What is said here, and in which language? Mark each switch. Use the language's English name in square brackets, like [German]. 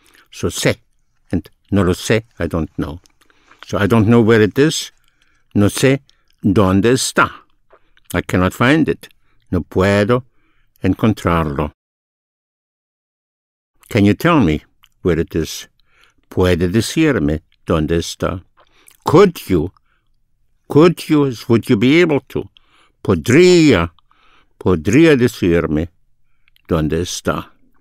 [English] So sé, and [Spanish] no lo sé, [English] I don't know. So I don't know where it is. [Spanish] No sé dónde está. [English] I cannot find it. [Spanish] No puedo encontrarlo. [English] Can you tell me where it is? [Spanish] Puede decirme dónde está. [English] Could you is would you be able to? [Spanish] Podría decirme dónde está.